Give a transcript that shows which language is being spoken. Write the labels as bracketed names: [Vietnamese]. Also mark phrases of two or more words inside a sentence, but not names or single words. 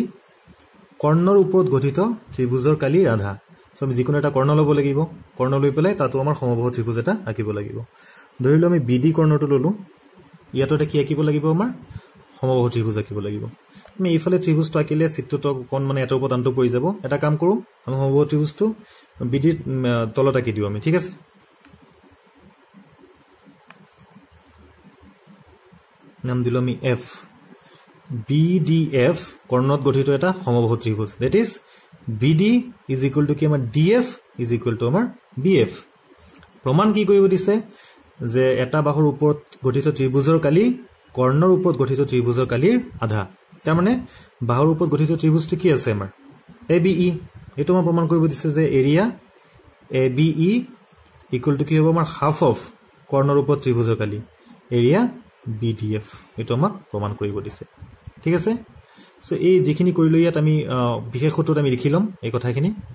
[Assamese] কৰ্ণৰ ওপৰত গঠিত ত্ৰিভুজৰ কালিৰ আধা সো আমি যিকোনো এটা কৰ্ণ লব লাগিব কৰ্ণ লৈ পেলাই তাতো আমাৰ সমবাহু ত্ৰিভুজ এটা আঁকিব লাগিব ধৰিলো আমি BD কৰ্ণটো ললো ইয়াতো এটা কি আঁকিব লাগিব আমাৰ সমবাহু ত্ৰিভুজ আঁকিব লাগিব আমি এইফালে ত্ৰিভুজটো আঁকিলে চিত্ৰটো কোন মানে এটাৰ ওপৰত আনটো পৰি যাব এটা কাম কৰো আমি সমবাহু ত্ৰিভুজটো BD তলত আঁকি দিও আমি ঠিক আছে নাম দিলো আমি F BDF কৰ্ণত গঠিত এটা সমবাহু ত্ৰিভুজ [English] that is BD is equal to [Assamese] কি আমাৰ [English] DF is equal to [Assamese] আমাৰ BF প্ৰমাণ কি কৰিব দিছে যে এটা বাহুৰ ওপৰত গঠিত ত্ৰিভুজৰ কালি কৰ্ণৰ ওপৰত গঠিত ত্ৰিভুজৰ কালিৰ আধা তাৰ মানে বাহুৰ ওপৰত গঠিত ত্ৰিভুজটো কি আছে আমাৰ ABE এটো আমাৰ প্ৰমাণ কৰিব দিছে যে [English] area ABE equal to [Assamese] কি হ'ব আমাৰ [English] half of [Assamese] কৰ্ণৰ ওপৰত ত্ৰিভুজৰ কালি এৰিয়া BDF এটো আমাক প্ৰমাণ কৰিব দিছে ঠিক আছে সো এই যিখিনি কৰিলো ইয়াত আমি বিশেষ সূত্ৰত আমি লিখি লম এই কথাখিনি